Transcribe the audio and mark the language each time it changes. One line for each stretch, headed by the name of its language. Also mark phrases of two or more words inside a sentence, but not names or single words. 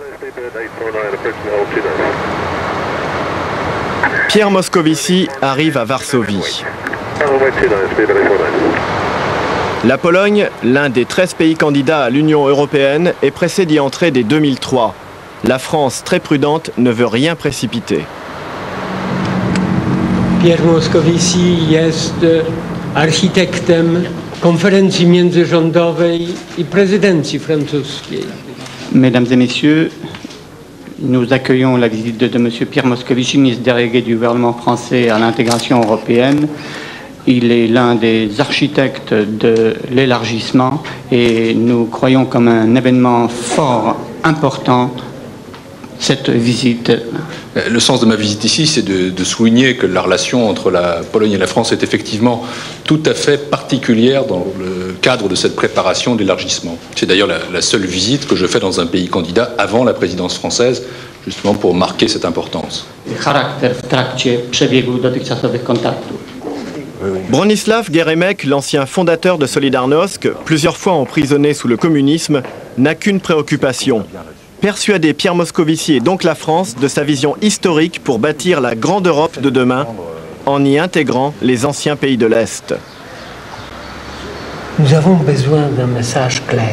French: Pierre Moscovici arrive à Varsovie. La Pologne, l'un des 13 pays candidats à l'Union européenne, est pressée d'y entrer dès 2003. La France, très prudente, ne veut rien précipiter.
Polish: Pierre Moscovici jest architektem konferencji międzyrządowej i prezydencji francuskiej.
French: Mesdames et messieurs, nous accueillons la visite de M. Pierre Moscovici, ministre délégué du gouvernement français à l'intégration européenne. Il est l'un des architectes de l'élargissement et nous croyons comme un événement fort important cette visite. Le sens de ma visite ici, c'est de souligner que la relation entre la Pologne et la France est effectivement tout à fait particulière dans le cadre de cette préparation de l'élargissement. C'est d'ailleurs la seule visite que je fais dans un pays candidat avant la présidence française, justement pour marquer cette importance.
Polish: Charakter w trakcie przebiegu dotychczasowych kontaktów.
French: Bronislaw Geremek, l'ancien fondateur de Solidarnosc, plusieurs fois emprisonné sous le communisme, n'a qu'une préoccupation. Persuader Pierre Moscovici et donc la France de sa vision historique pour bâtir la grande Europe de demain, en y intégrant les anciens pays de l'Est. Nous avons besoin d'un message clair.